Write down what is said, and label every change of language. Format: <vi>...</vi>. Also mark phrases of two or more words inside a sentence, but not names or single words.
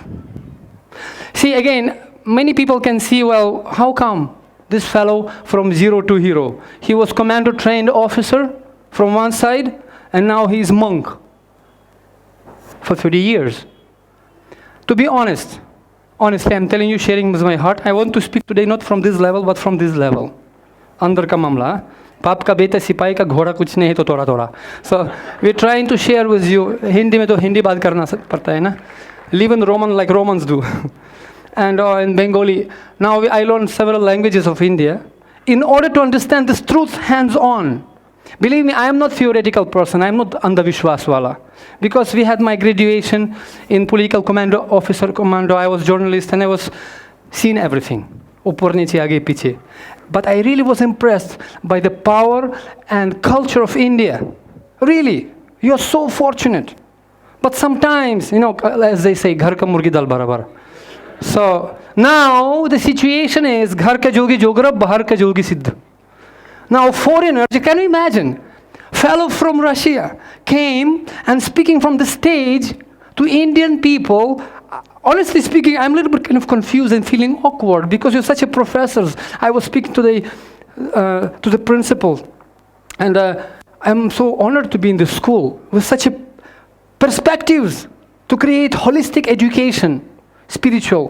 <en>See, again, many people can see, well, how come this fellow from zero to hero? He was commando-trained officer from one side, and now he's monk for 30 years. To be honestly, I'm telling you, sharing with my heart, I want to speak today not from this level, but from this level.</en> <hi>अंदर का मामला। पाप का बेटा सिपाई का घोड़ा कुछ नहीं तो तोरा.</hi> <en>So we're trying to share with you.</en> <hi>हिंदी में तो हिंदी बात करना पड़ता है ना.</hi> <en>Live in Roman like Romans do. And in Bengali. Now I learned several languages of India in order to understand this truth hands-on. Believe me, I am not theoretical person. I am not Andhavishwaswala. Because we had my graduation in political commando. I was journalist and I was seen everything.</en> <hi>ऊपर नीचे आगे पीछे.</hi> <en>But I really was impressed by the power and culture of India. Really, you are so fortunate. But sometimes, as they say,</en> <hi>घर का मुर्गी दाल बराबर.</hi> <en>So now the situation is</en> <hi>घर का जोगी जोगड़ा, बाहर का जोगी सिद्ध.</hi> <en>Now foreigners, can you imagine? Fellow from Russia came and speaking from the stage to Indian people. Honestly speaking, I'm a little bit kind of confused and feeling awkward because you're such a professor. I was speaking to the principal, and I'm so honored to be in the school with such a perspectives to create holistic education, spiritual.</en>